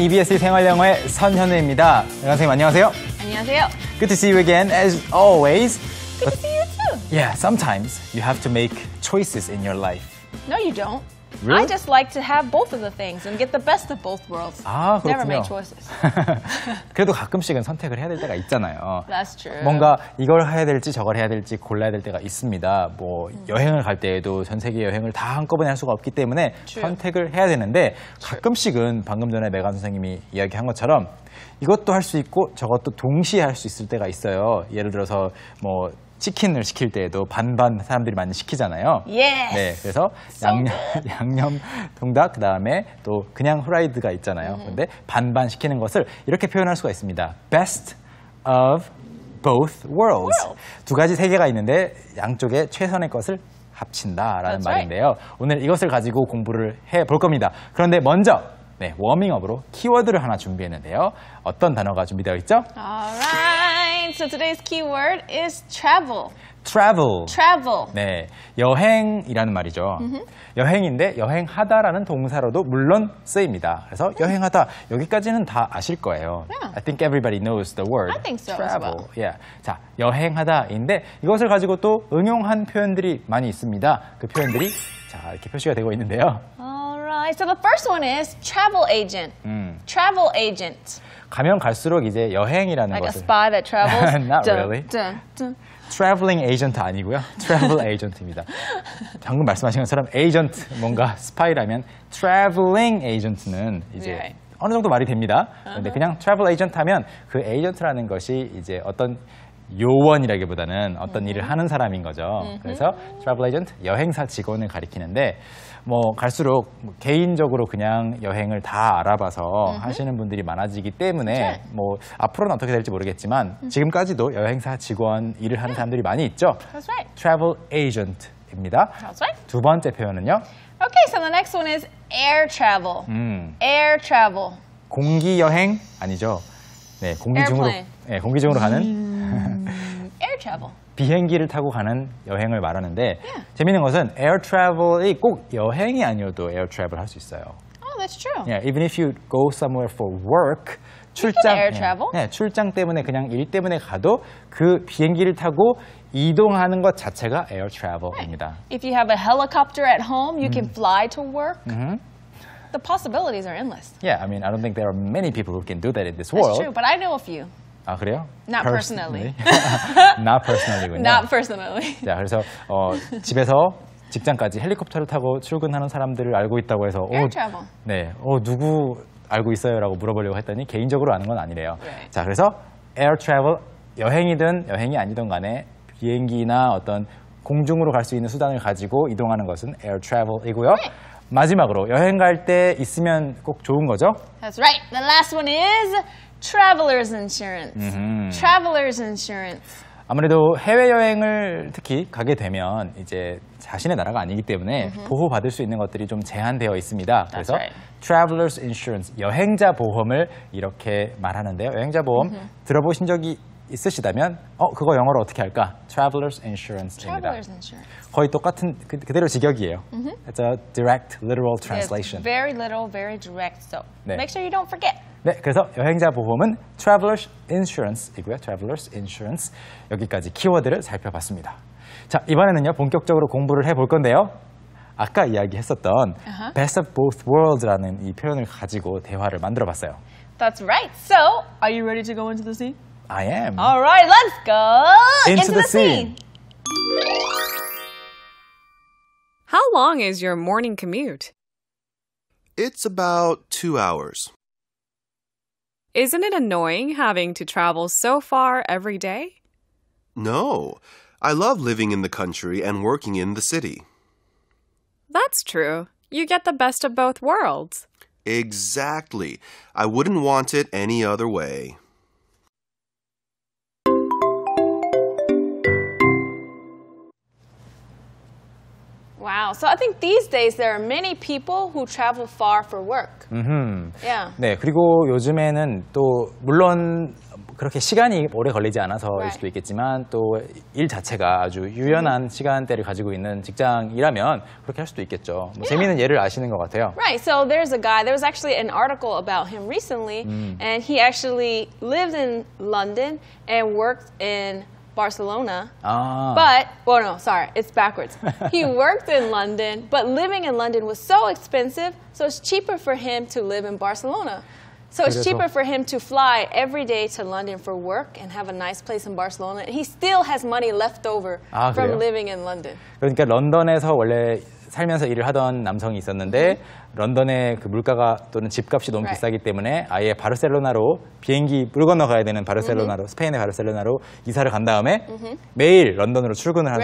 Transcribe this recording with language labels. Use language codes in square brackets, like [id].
[ko] EBS 생활영어의 선현우입니다. 선생님 안녕하세요. 안녕하세요. [en] Good to see you again as always. Good to see you too. Yeah, sometimes you have to make choices in your life. No, you don't. Really? I just like to have both of the things and get the best of both worlds. [ko] 아, 그렇군요. [en] Never make choices. [ko] 그래도 가끔씩은 선택을 해야 될 때가 있잖아요. [en] That's true. [ko] 뭔가 이걸 해야 될지 저걸 해야 될지 골라야 될 때가 있습니다. 뭐 여행을 갈 때에도 전 세계 여행을 다 한꺼번에 할 수가 없기 때문에 [en] True. [ko] 선택을 해야 되는데 가끔씩은 방금 전에 메간 선생님이 이야기한 것처럼 이것도 할 수 있고 저것도 동시에 할 수 있을 때가 있어요. 예를 들어서 뭐 치킨을 시킬 때에도 반반 사람들이 많이 시키잖아요. [en] Yes. [ko] 네, 그래서 양념 통닭 그다음에 또 그냥 후라이드가 있잖아요. 그런데 반반 시키는 것을 이렇게 표현할 수가 있습니다. [en] Best of both worlds. [ko] 두 가지 세계가 있는데 양쪽에 최선의 것을 합친다라는 [en] That's [ko] 말인데요. 오늘 이것을 가지고 공부를 해볼 겁니다. 그런데 먼저 워밍업으로 키워드를 하나 준비했는데요. 어떤 단어가 준비되어 있죠? [en] Alright. So today's keyword is travel. Travel. Travel. [ko] 네, 여행이라는 말이죠. 여행인데 여행하다라는 동사로도 물론 쓰입니다. 그래서 여행하다 여기까지는 다 아실 거예요. [en] Yeah. I think everybody knows the word. I think so as travel. well. Yeah. [ko] 자, 여행하다인데 이것을 가지고 또 응용한 표현들이 많이 있습니다. 그 표현들이 자 이렇게 표시가 되고 있는데요. [en] Alright. So the first one is travel agent. Travel agent. [ko] 가면 갈수록 이제 여행이라는 [en] Like a [ko] 것을 [en] spy that travels. Not really. [ko] Traveling agent 아니고요. Travel agent입니다. 방금 말씀하신 것처럼 agent 뭔가 스파이라면 traveling agent는 이제 Right. 어느 정도 말이 됩니다. 그런데 그냥 travel agent 하면 그 agent라는 것이 이제 어떤 요원이라기보다는 어떤 일을 하는 사람인 거죠. 그래서 travel agent 여행사 직원을 가리키는데 뭐 갈수록 개인적으로 그냥 여행을 다 알아봐서 하시는 분들이 많아지기 때문에 뭐 앞으로는 어떻게 될지 모르겠지만 지금까지도 여행사 직원 일을 하는 사람들이 많이 있죠. [en] That's right. travel agent입니다. That's right. [ko] 두 번째 표현은요. [en] Okay, so the next one is air travel. Air travel. [ko] 공기 여행 아니죠. 네, 공기 중으로 [en] Airplane. [ko] 네, 공기 중으로 가는 [en] Air travel. [ko] 비행기를 타고 가는 여행을 말하는데 재미있는 것은 air travel이 꼭 여행이 아니어도 air travel 할 수 있어요. [en] Oh, that's true. Yeah, even if you go somewhere for work, air travel. [ko] 네, 출장 때문에 그냥 일 때문에 가도 그 비행기를 타고 이동하는 것 자체가 air travel입니다. [en] If you have a helicopter at home, you can fly to work. The possibilities are endless. Yeah, I mean, I don't think there are many people who can do that in this That's world. true, but I know a few. [ko] 아, 그래요? [en] Not personally. Not personally군요. Not personally. [ko] 자, 그래서 집에서 직장까지 헬리콥터를 타고 출근하는 사람들을 알고 있다고 해서 [en] Air travel. [ko] 네, 누구 알고 있어요라고 물어보려고 했더니 개인적으로 아는 건 아니래요. [en] Right. [ko] 자, 그래서 air travel 여행이든 여행이 아니든 간에 비행기나 어떤 공중으로 갈 수 있는 수단을 가지고 이동하는 것은 air travel이고요. [en] Right. [ko] 마지막으로 여행 갈 때 있으면 꼭 좋은 거죠? [en] That's right. The last one is traveler's insurance. Traveler's insurance. [ko] 아무래도 해외여행을 특히 가게 되면 이제 자신의 나라가 아니기 때문에 보호받을 수 있는 것들이 좀 제한되어 있습니다. 그래서 [en] right. [ko] Traveler's Insurance, 여행자 보험을 이렇게 말하는데요. 여행자 보험 들어보신 적이 있으시다면 그거 영어로 어떻게 할까? [en] Traveler's Insurance입니다. Traveler's insurance. [ko] 거의 똑같은 그대로 직역이에요. [en] It's a direct literal translation. It's very little, very direct. So [ko] 네. [en] make sure you don't forget. [ko] 네, 그래서 여행자 보험은 Traveler's Insurance이고요. Traveler's Insurance 여기까지 키워드를 살펴봤습니다. 자, 이번에는요 본격적으로 공부를 해볼 건데요. 아까 이야기했었던 Best of Both Worlds라는 이 표현을 가지고 대화를 만들어봤어요. [en] That's right. So, are you ready to go into the scene? I am. All right, let's go Into the scene. How long is your morning commute? It's about 2 hours. Isn't it annoying having to travel so far every day? No, I love living in the country and working in the city. That's true. You get the best of both worlds. Exactly. I wouldn't want it any other way. Wow. So I think these days there are many people who travel far for work. Yeah. [ko] 네, 그리고 요즘에는 또 물론 그렇게 시간이 오래 걸리지 않아서일 [en] Right. [ko] 수도 있겠지만 또 일 자체가 아주 유연한 시간대를 가지고 있는 직장이라면 그렇게 할 수도 있겠죠. 뭐 재미있는 예를 아시는 것 같아요. [en] Right. So there's a guy. There was actually an article about him recently, and he actually lived in London and worked in Barcelona. [ko] 아, [en] But, well, no, sorry, it's backwards. He worked in London, but living in London was so expensive, so it's cheaper for him to live in Barcelona. So it's [ko] 그래서- [en] cheaper for him to fly every day to London for work and have a nice place in Barcelona. And he still has money left over [ko] 아, [en] from [ko] 그래요? [en] living in London. [ko] 그러니까 런던에서 원래 살면서 일을 하던 남성이 있었는데 런던의 그 물가가 또는 집값이 너무 [en] Right. [ko] 비싸기 때문에 아예 바르셀로나로 비행기 물 건너 가야 되는 바르셀로나로 스페인의 바르셀로나로 이사를 간 다음에 매일 런던으로 출근을 하는